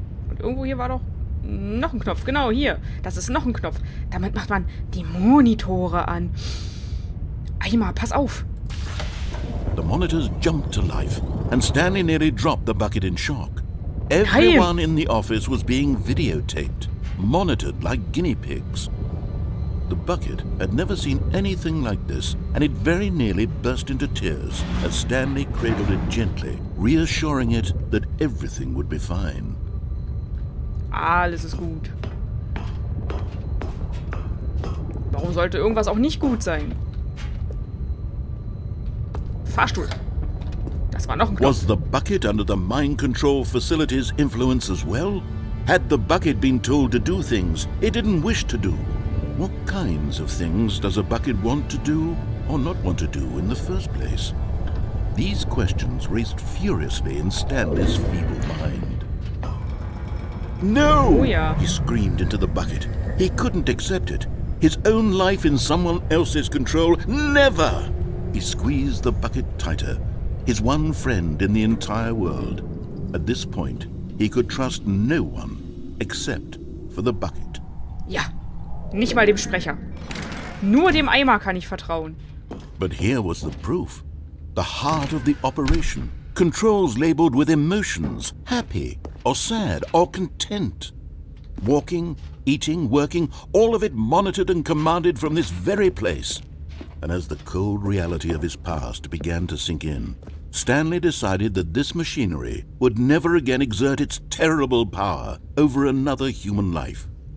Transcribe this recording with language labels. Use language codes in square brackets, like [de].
[de] Und irgendwo hier war doch noch ein Knopf. Genau, hier. Das ist noch ein Knopf. Damit macht man die Monitore an. Eimer, pass auf. [en] The monitors jumped to life, and Stanley nearly dropped the bucket in shock. Everyone in the office was being videotaped, monitored like guinea pigs. The bucket had never seen anything like this, and it very nearly burst into tears as Stanley cradled it gently, reassuring it that everything would be fine. [de] Alles ist gut. Warum sollte irgendwas auch nicht gut sein? Fahrstuhl. Das war noch ein Knopf. [en] Was the bucket under the mind control facility's influence as well? Had the bucket been told to do things it didn't wish to do? What kinds of things does a bucket want to do or not want to do in the first place? These questions raced furiously in Stanley's feeble mind. No! [de] Oh ja. [en] He screamed into the bucket. He couldn't accept it. His own life in someone else's control. Never! He squeezed the bucket tighter. His one friend in the entire world. At this point, he could trust no one except for the bucket. [de] Ja, nicht mal dem Sprecher. Nur dem Eimer kann ich vertrauen. [en] But here was the proof. The heart of the operation. Controls labeled with emotions, happy or sad or content. Walking, eating, working, all of it monitored and commanded from this very place. And as the cold reality of his past began to sink in, Stanley decided that this machinery would never again exert its terrible power over another human life.